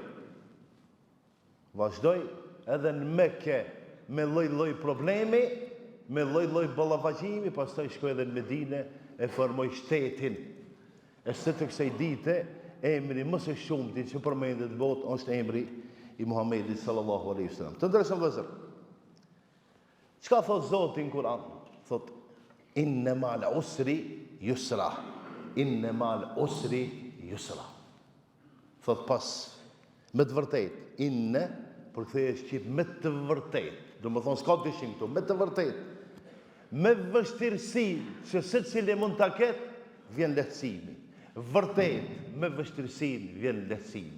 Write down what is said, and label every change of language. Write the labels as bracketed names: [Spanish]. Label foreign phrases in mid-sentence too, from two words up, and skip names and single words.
[Albanian] Vazhdoi edhe në Mekë me lloj-lloj problemi, me lloj-lloj ballafaqimi, pastaj shkoi edhe në Medinë e formoi shtetin. E së të kësaj dite, emri më së shumti që përmendet në botë është emri i Muhamedit [Arabic] صلى الله عليه وسلم. [Albanian] Të ndershëm vëllezër, çka thot Zoti në Kur'an? [Arabic] Thot إن مع العسر يسرا. إن مع العسر يسرا. [Albanian] Thot pas me të vërtetë, inna përkthehet shqip me të vërtetë. Do më thonë s'ka dyshim këtu, me të vërtetë. Me vështirësi që secili mund ta ketë, vjen lehtësimi. Vërtet, me vështirësinë vjen lehtësimi.